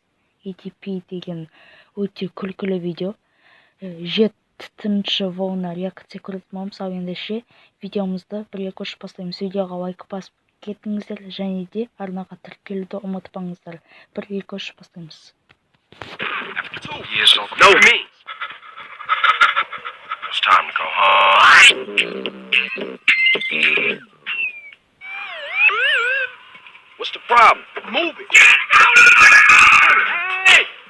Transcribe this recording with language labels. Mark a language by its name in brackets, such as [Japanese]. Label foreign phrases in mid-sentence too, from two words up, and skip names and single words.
[Kazakh] YTP деген өте күлкілі видео. Жетінші волна реакция көретін боламыз. Ал ендеше видеомызды бірге көшіп бастаймыз. Видеоға лайк басып кетіңіздер, және де арнаға тіркелуді ұмытпаңыздар. Бірге көшіп бастаймыз. [English] It's time to go home. What's the problem? Move it. Hey!